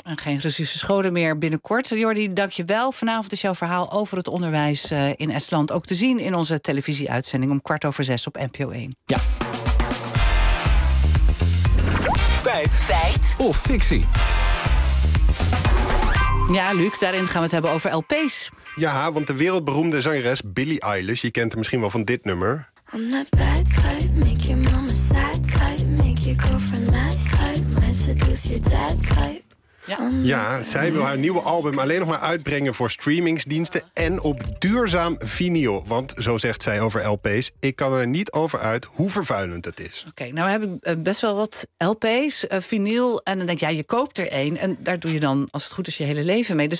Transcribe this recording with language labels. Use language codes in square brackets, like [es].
[nl] En geen Russische scholen meer binnenkort. Jordi, dank je wel. Vanavond is jouw verhaal over het onderwijs in Estland ook te zien in onze televisieuitzending om 17:15 op NPO 1. Ja. Feit of fictie? Ja, Luc, daarin gaan we het hebben over LP's. Ja, want de wereldberoemde zangeres Billie Eilish, je kent hem misschien wel van dit nummer. [en] I'm that bad type, make your mama sad type, make your girlfriend mad type, might seduce your dad type. [nl] Ja, zij wil haar nieuwe album alleen nog maar uitbrengen voor streamingsdiensten en op duurzaam vinyl. Want zo zegt zij over LP's, ik kan er niet over uit hoe vervuilend het is. Oké, nou heb ik best wel wat LP's, vinyl, en dan denk jij, je koopt er één en daar doe je dan, als het goed is, je hele leven mee.